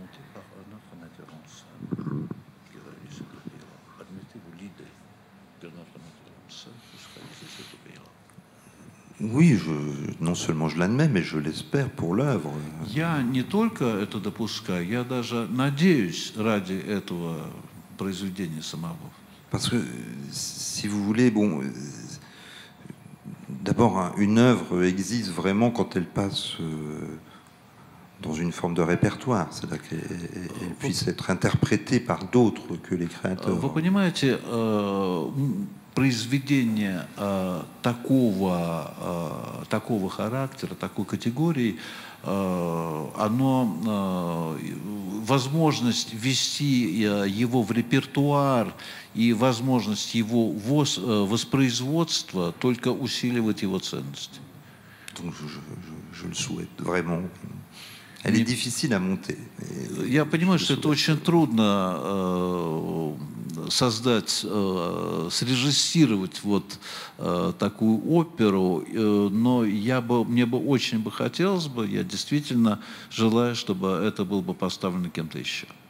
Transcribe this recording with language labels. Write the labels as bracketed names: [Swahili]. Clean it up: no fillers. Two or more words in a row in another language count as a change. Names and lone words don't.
[French] Oui, non seulement je l'admets, mais je l'espère pour l'œuvre. [Russian] Я не только это допускаю, я даже надеюсь ради этого произведения самого. [French] Parce que, si vous voulez, bon, d'abord, une œuvre existe vraiment quand elle passe dans une forme de répertoire, c'est-à-dire qu'elle puisse être interprétée par d'autres que les créateurs. [Russian] Вы понимаете, произведение такого характера, такой категории, возможность ввести его в репертуар и возможность его воспроизводства только усиливает его ценность. [French] Donc je le souhaite vraiment. Elle est difficile à monter. [Russian] Я понимаю, что это очень трудно создать, срежиссировать вот такую оперу, но мне бы очень хотелось бы, я действительно желаю, чтобы это было бы поставлено кем-то еще.